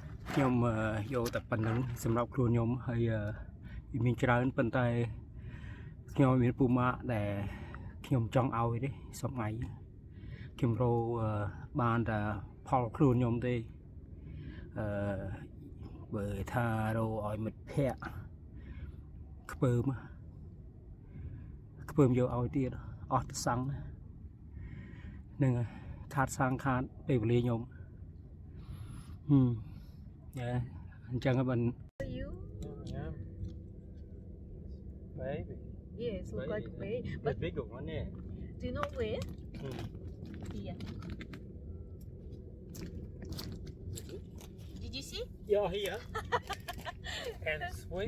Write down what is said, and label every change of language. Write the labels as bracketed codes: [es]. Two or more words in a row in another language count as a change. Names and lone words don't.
[km] ខ្ញុំយកតែប៉ុណ្្នឹងសម្រាប់ខ្លួនខ្ញុំហើយមានច្រើនប៉ុន្តែខ្ញុំមានពូម៉ាក់ដែលខ្ញុំចង់ឲ្យទេសប្ងៃខ្ញុំរកបានតែផលខ្លួនខ្ញុំទេបើថារកឲ្យមិត្តភ័ក្តិខ្ពើម យកឲ្យទៀតអស់ទៅសង្ឃនឹងខាតសាំងខាតពេលវេលាខ្ញុំអញ្ចឹងបើ [en] You? Yeah. Baby. Yes, look like a baby. The But bigger one, yeah. do you know where? Here. Did you see? Yeah, here. And sweet.